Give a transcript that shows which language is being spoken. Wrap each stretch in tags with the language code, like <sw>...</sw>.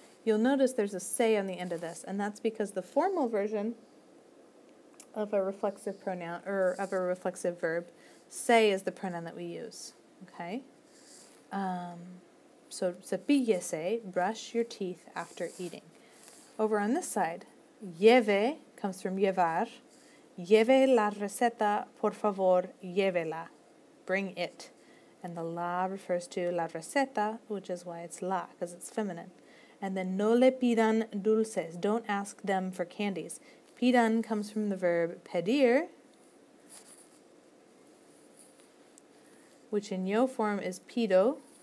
<en>You'll notice there's a se on the end of this, and that's because the formal version of a reflexive pronoun, or of a reflexive verb, se is the pronoun that we use. Okay? So, cepíllese, brush your teeth after eating. Over on this side, lleve comes from llevar.</en> <es>Lleve la receta, por favor, llévela.</es> <en>Bring it. And the la refers to la receta, which is why it's la, because it's feminine. And then</en> <es>no le pidan dulces.</es> <en>Don't ask them for candies. Pidan comes from the verb pedir, which in yo form is pido.</en>